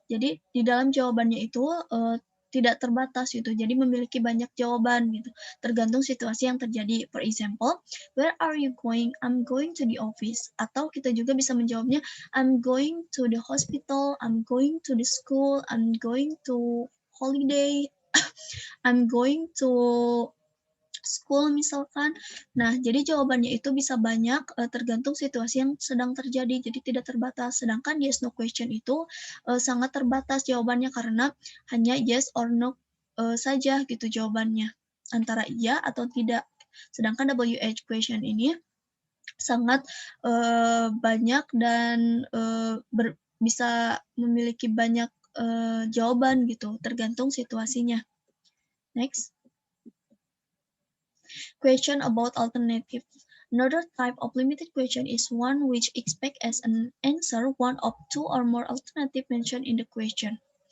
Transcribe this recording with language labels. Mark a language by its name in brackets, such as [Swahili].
[Indonesian] Jadi di dalam jawabannya itu tidak terbatas gitu. Jadi memiliki banyak jawaban gitu. Tergantung situasi yang terjadi. [English] For example, where are you going? I'm going to the office. [Indonesian] Atau kita juga bisa menjawabnya [English] I'm going to the hospital, I'm going to the school, I'm going to holiday, I'm going to school [Indonesian] misalkan. Nah, jadi jawabannya itu bisa banyak tergantung situasi yang sedang terjadi, jadi tidak terbatas. Sedangkan yes no question itu sangat terbatas jawabannya karena hanya [English] yes or no [Indonesian] saja gitu jawabannya, antara iya atau tidak. Sedangkan WH question ini sangat banyak dan bisa memiliki banyak jawaban gitu, tergantung situasinya. [English] Next. Question about alternatives. Another type of limited question is one which expects as an answer one of two or more alternatives mentioned in the question.